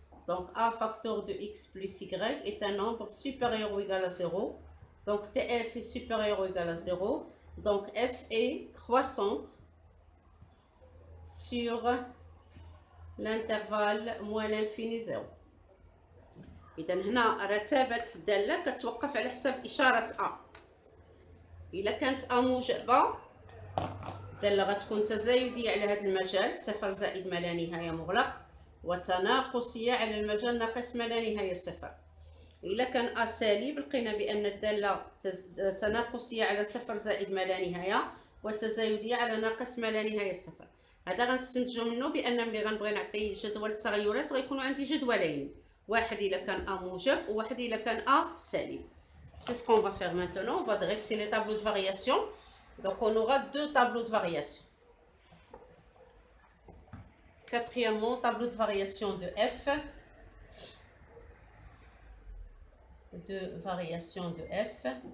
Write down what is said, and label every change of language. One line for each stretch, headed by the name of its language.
French: Donc A facteur de x plus y est un nombre supérieur ou égal à 0. Donc TF est supérieur ou égal à 0. Donc F est croissante sur l'intervalle moins l'infini 0.
Arabic: إذا هنا رتابة الدالة كتوقف على حساب إشارة A. إلا كانت A موجبة الدالة غتكون تزايدية على هذا المجال صفر زائد ما لا نهاية مغلق، وتناقصية على المجال ناقص ما لا نهاية صفر. إلا كان A سالب لقينا بأن الدالة تناقصية على صفر زائد ما لا نهاية، وتزايدية على ناقص ما لا نهاية صفر. هذا غنستنتجو منه بأن ملي غنبغي نعطي جدول التغيرات غيكونوا عندي جدولين، واحد إلا كان A موجب وواحد إلا كان A سالب.
French: C'est ce qu'on va faire maintenant. On va dresser les tableaux de variation. Donc on aura deux tableaux de variation. Quatrièmement, tableau de variation de F. De variation de F.